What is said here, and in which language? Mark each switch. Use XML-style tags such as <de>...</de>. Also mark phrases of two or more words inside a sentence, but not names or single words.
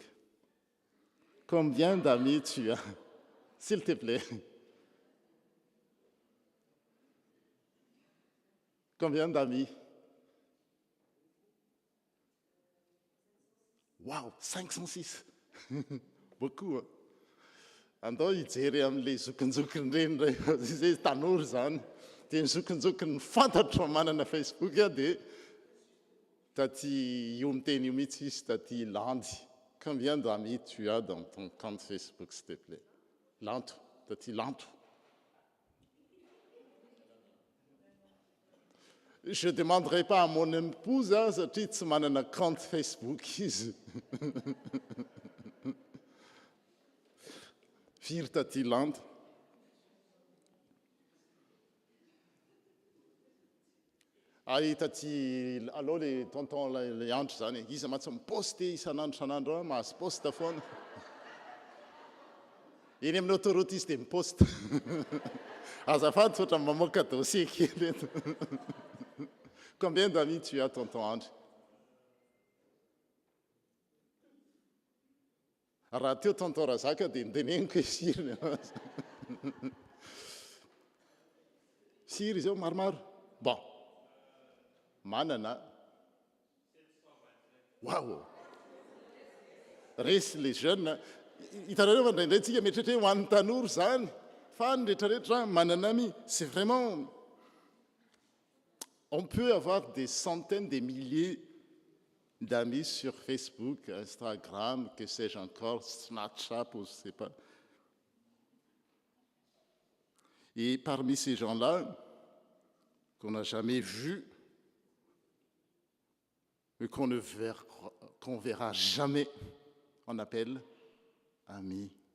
<fr>Combien d'amis tu as? S'il te plaît. Combien d'amis? Waouh, 506. Beaucoup. Hein?</fr> <mg>Andao hijery amin'le zokinjokiny reny zay tanora zany dia ny zokinjokiny fantatra manana Facebook dia taty io miteny io mihitsy izy taty landy.</mg> <fr>Combien d'amis tu as dans ton compte Facebook, s'il te plaît?</fr> <mg>Lanto, taty lanto.</mg> <fr>Je ne demanderai pas à mon épouse,</fr> <mg>satria tsy manana compte Facebook izy. Firy taty lanto. Taty aloha le tonton le andro zany izy matsy miposte isanandro mahazo poste foana. Eny amin'ny autoroute izy dia miposte. Azafady tsy ohatran'ny mamoaka dossier kely eto.</mg> <fr>Combien d'amis tu as, tonton André?</fr> <mg>Raha teo tonton Razaka dia ndeneniko siriny. Siry zao maromaro. Bon. Manana. Waouh.</mg> <fr>Resy les jeunes.</fr> <mg>Hitanareo fa indraindray tsika mieritreritra hoe ho an'ny tanora zany. Fa ny rehetrarehetra manana ami.</mg> <fr>C'est vraiment... On peut avoir des centaines, des milliers d'amis sur Facebook, Instagram, que sais-je encore, Snapchat, ou je ne sais pas. Et parmi ces gens-là, qu'on n'a jamais vus, et qu'on verra jamais, on appelle amis.</fr>